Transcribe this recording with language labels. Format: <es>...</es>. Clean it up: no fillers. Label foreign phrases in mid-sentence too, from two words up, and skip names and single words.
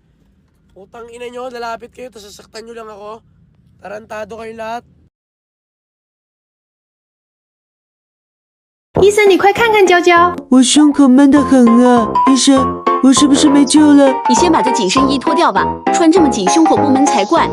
<tl>Putang ina nyo, lalapit kayo, tapos sasaktan nyo lang ako. Tarantado kayo lahat.</tl> <zh>医生，你快看看娇娇，我胸口闷得很啊！医生，我是不是没救了？你先把这紧身衣脱掉吧，穿这么紧，胸口不闷才怪。</zh>